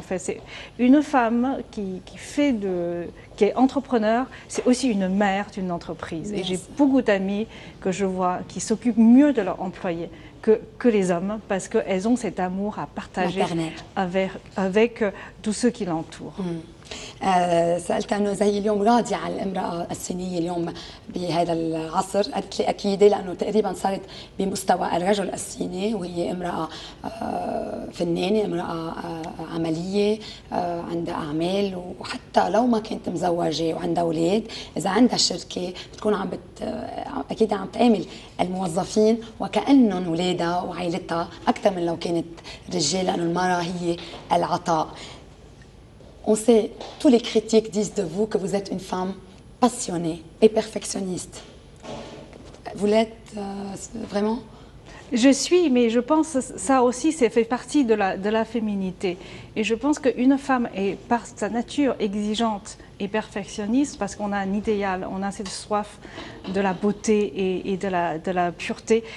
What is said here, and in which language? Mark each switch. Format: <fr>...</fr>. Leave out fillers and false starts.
<fr>En fait, c'est une femme qui est entrepreneur, c'est aussi une mère d'une entreprise. Et j'ai beaucoup d'amis que je vois qui s'occupent mieux de leurs employés que les hommes, parce qu'elles ont cet amour à partager avec tous ceux qui l'entourent.</fr> <ar>سألت أنه زي اليوم راضية على الامرأة الصينية اليوم بهذا العصر، قالت لي أكيد لأنه تقريبا صارت بمستوى الرجل الصيني، وهي امرأة فنانة، امرأة عملية عندها أعمال، وحتى لو ما كانت مزوجة وعندها أولاد إذا عندها شركة بتكون أكيد عم تعامل الموظفين وكأنهم أولادها وعائلتها أكثر من لو كانت رجال، لأنه المرأة هي العطاء.</ar> <fr>On sait, tous les critiques disent de vous que vous êtes une femme passionnée et perfectionniste. Vous l'êtes vraiment? Je suis, mais je pense que ça aussi, ça fait partie de la féminité. Et je pense qu'une femme est par sa nature exigeante et perfectionniste parce qu'on a un idéal, on a cette soif de la beauté et de la pureté.</fr>